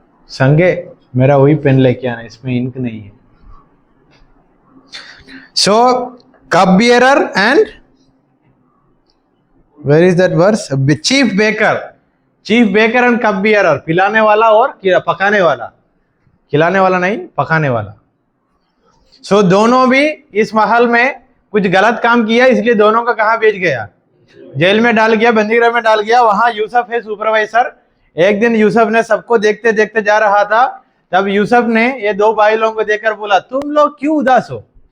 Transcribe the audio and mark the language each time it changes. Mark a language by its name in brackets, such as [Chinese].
[Hindi] संगे मेरा वही पेन लेके आना, इसमें इंक नहीं है। [English] So, cup bearer and where is that verse? Chief baker. Chief baker and cup bearer. [Hindi] पिलाने वाला और पकाने वाला। खिलाने वाला नहीं, पकाने वाला। So, दोनों भी इस महल में कुछ गलत काम किया, इसलिए दोनों का कहाँ भेज गया? जेल में डाल गया, बंदीगृह में डाल गया। वहां यूसुफ है सुपरवाइजर। एक दिन यूसुफ ने सबको देखते देखते जा रहा था, तब यूसुफ ने ये दो भाई लोगों को देखकर बोला, तुम लोग क्यों उदास हो?